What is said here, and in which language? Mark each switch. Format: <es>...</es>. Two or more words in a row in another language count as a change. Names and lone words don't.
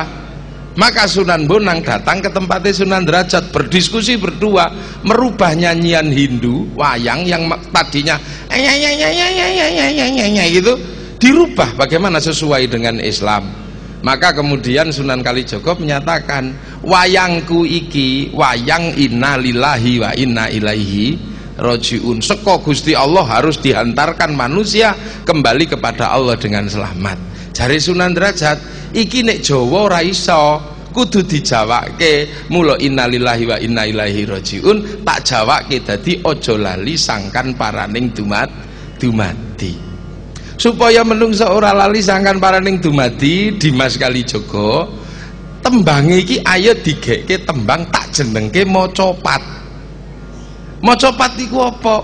<id>Maka Sunan Bonang datang ke tempatnya Sunan Derajat, berdiskusi berdua, merubah nyanyian Hindu wayang yang tadinya gitu, dirubah bagaimana sesuai dengan Islam. Maka kemudian Sunan Kalijaga menyatakan,</id> <jv>wayangku iki wayang</jv> <ar>إنا لله وإنا إليه راجعون.</ar> <jv>Seko Gusti Allah</jv> <id>harus dihantarkan manusia kembali kepada Allah dengan selamat.</id> <jv>Jari Sunan Derajat, iki nek Jawa ora iso, kudu dijawake. Mula</jv> <ar>إنا لله وإنا إليه راجعون</ar> <jv>tak jawake dadi aja lali sangkan paraning dumadi. Supaya menungso ora lali sangkan paraning dumadi, Dimas Kalijaga tembang iki ayo digekke tembang tak jenengke macapat. Macapat iku apa?</jv>